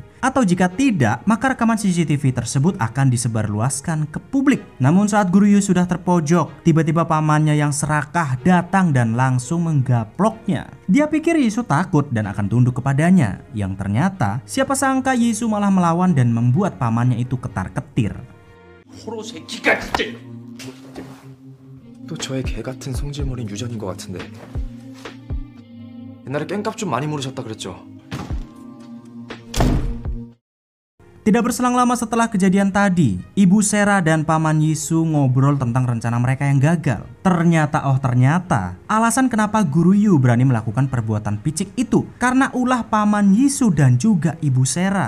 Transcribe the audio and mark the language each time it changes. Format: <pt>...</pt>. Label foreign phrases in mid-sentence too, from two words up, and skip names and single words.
<id>Atau jika tidak, maka rekaman CCTV tersebut akan disebarluaskan ke publik. Namun saat Guru Yu sudah terpojok, tiba-tiba pamannya yang serakah datang dan langsung menggaploknya. Dia pikir Yisu takut dan akan tunduk kepadanya. Yang ternyata, siapa sangka Yisu malah melawan dan membuat pamannya itu ketar-ketir.</id> <ko>또 저의 개 같은 성질머리인 유전인 것 같은데. 옛날에 깽값 좀 많이 모르셨다 그랬죠?</ko> <id>Tidak berselang lama setelah kejadian tadi, Ibu Sera dan Paman Yisu ngobrol tentang rencana mereka yang gagal. Ternyata alasan kenapa Guru Yu berani melakukan perbuatan picik itu karena ulah Paman Yisu dan juga Ibu Sera.</id>